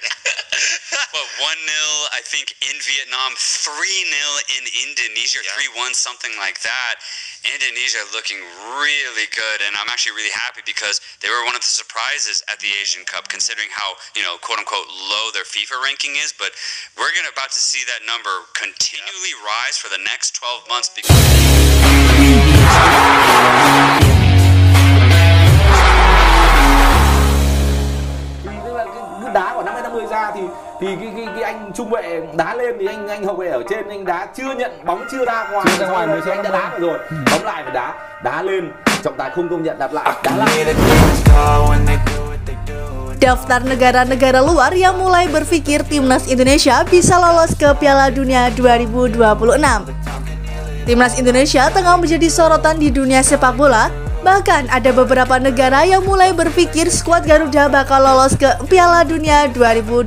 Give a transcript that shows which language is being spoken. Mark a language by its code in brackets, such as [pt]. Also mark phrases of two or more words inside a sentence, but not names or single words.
[en] But 1-0, I think, in Vietnam, 3-0 in Indonesia, 3-1, something like that. Indonesia looking really good, and I'm actually really happy because they were one of the surprises at the Asian Cup, considering how, quote-unquote, low their FIFA ranking is. But we're about to see that number continually rise for the next 12 months because... [vi] Đá của 50-50 ra thì cái anh trung vệ đá lên thì anh hậu vệ ở trên anh đá chưa nhận bóng, chưa ra ngoài mới anh đã đá rồi, bóng lại phải đá lên, trọng tài không công nhận, đặt lại, đá lại. [id] Daftar negara-negara luar yang mulai berpikir timnas Indonesia bisa lolos ke Piala Dunia 2026. Timnas Indonesia tengah menjadi sorotan di dunia sepak bola. Bahkan ada beberapa negara yang mulai berpikir skuad Garuda bakal lolos ke Piala Dunia 2026.